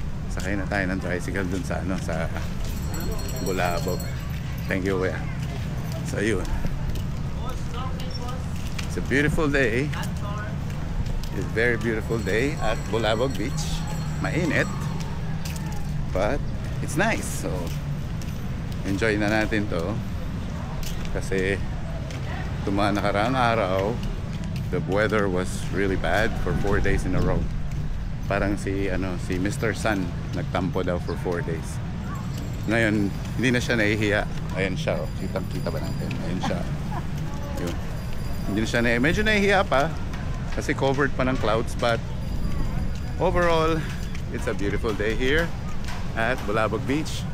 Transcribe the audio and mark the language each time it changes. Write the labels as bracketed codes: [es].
[tl] Sakay na tayo ng tricycle dun sa ano, sa Bulabog. [en] Thank you, kuya. So yun, it's a beautiful day. It's a very beautiful day at Bulabog Beach. [tl] Mainit, [en] but it's nice. So enjoy [tl] na natin to kasi itong mga nakaraang araw, [en] the weather was really bad for 4 days in a row. [tl] Parang si Mr. Sun nagtampo daw [en] for 4 days. [tl] Ngayon, hindi na siya nahihiya. Ayan siya, oh. Kita ba natin? Ayan siya. Yun. Hindi na siya medyo nahihiya pa kasi [en] covered pa ng clouds, but overall, it's a beautiful day here at Bulabog Beach.